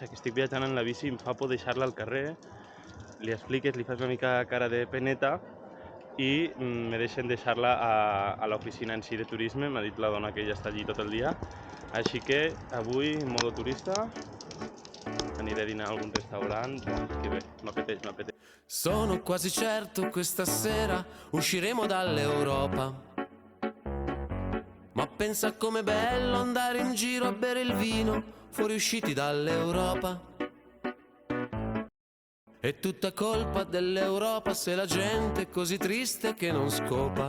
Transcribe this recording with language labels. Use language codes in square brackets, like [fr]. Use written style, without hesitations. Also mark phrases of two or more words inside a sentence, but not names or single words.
[ca] Que estic viatjant en la bici i em fa por deixar-la al carrer, li expliques, li fas una mica cara de peneta, i me deixen deixar-la a l'oficina en si de turisme, m'ha dit la dona que ella està allí tot el dia, així que avui, en modo turista, aniré a dinar a algun restaurant, que bé, m'apeteix. [it] Sono quasi certo questa sera usciremo dall'Europa. Ma pensa com'è bello andare in giro a bere il vino fuoriusciti dall'Europa. È tutta colpa dell'Europa se la gente è così triste che non scopa.